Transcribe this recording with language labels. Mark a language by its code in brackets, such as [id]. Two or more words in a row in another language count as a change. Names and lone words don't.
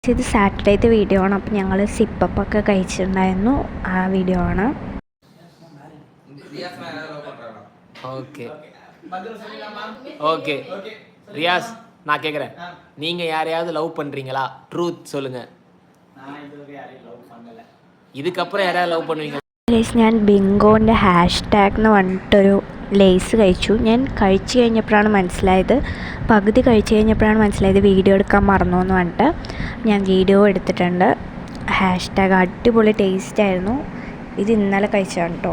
[ml] ഇത് സാറ്റർഡേത്തെ വീഡിയോ ആണ്. അപ്പോൾ ഞങ്ങൾ സിപ്പപ്പൊക്കെ കഴിച്ചിട്ടുണ്ടായിരുന്നു. ആ വീഡിയോ ആണ്. [ta] ஓகே ஓகே ரியாஸ், நான் கேட்குறேன், நீங்கள் யாரையாவது லவ் பண்ணுறீங்களா? ட்ரூத் சொல்லுங்கள். இதுக்கப்புறம் யாரையாவது லவ் பண்ணுவீங்க? [ml] ഞാൻ ബിങ്കോൻ്റെ #, എന്ന് പറഞ്ഞിട്ടൊരു ലേസ് കഴിച്ചു. ഞാൻ കഴിച്ചു കഴിഞ്ഞപ്പോഴാണ് മനസ്സിലായത്, പകുതി കഴിച്ചു കഴിഞ്ഞപ്പോഴാണ് മനസ്സിലായത് വീഡിയോ എടുക്കാൻ മറന്നു എന്ന് പറഞ്ഞിട്ട് ഞാൻ വീഡിയോ എടുത്തിട്ടുണ്ട്. #, അടിപൊളി ടേസ്റ്റായിരുന്നു. ഇത് ഇന്നലെ കഴിച്ചതാണ് കേട്ടോ.